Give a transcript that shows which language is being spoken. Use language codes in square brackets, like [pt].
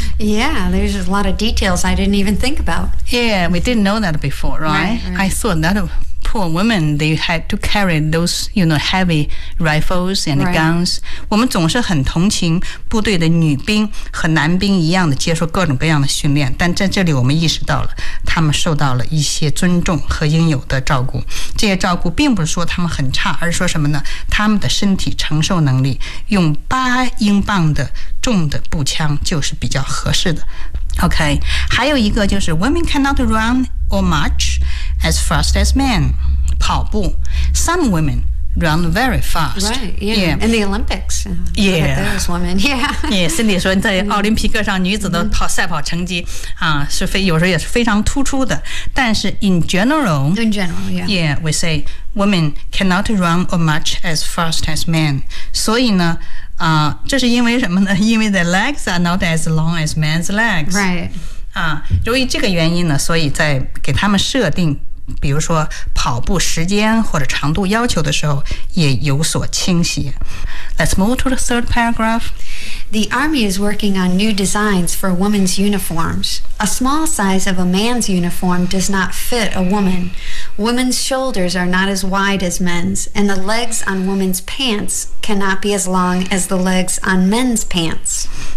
[en] Yeah, there's a lot of details I didn't even think about. Yeah, we didn't know that before, right? I thought that of poor women, they had to carry those, you know, heavy rifles and guns. [zh] 我们总是很同情部队的女兵和男兵一样的接受各种各样的训练，但在这里我们意识到了他们受到了一些尊重和应有的照顾。这些照顾并不是说他们很差，而是说什么呢？他们的身体承受能力用八英镑的重的步枪就是比较合适的。 [en] OK， [zh] 还有一个就是 [en] women cannot run or march as fast as men. 跑步 ，some women run very fast. Right, yeah. In the Olympics, yeah, those women, yeah. [zh] Yeah, Cindy 说在奥林匹克上女子的跑赛跑成绩、是非有时候也是非常突出的。但是 [en] in general, we say women cannot run or march as fast as men. [zh] 所以呢。这是因为什么呢？因为 [en] the legs are not as long as men's legs. Right. [zh] 由于这个原因呢，所以在给他们设定比如说跑步时间或者长度要求的时候也有所倾斜。 [en] Let's move to the third paragraph. The Army is working on new designs for women's uniforms. A small size of a man's uniform does not fit a woman. Women's shoulders are not as wide as men's, and the legs on women's pants cannot be as long as the legs on men's pants.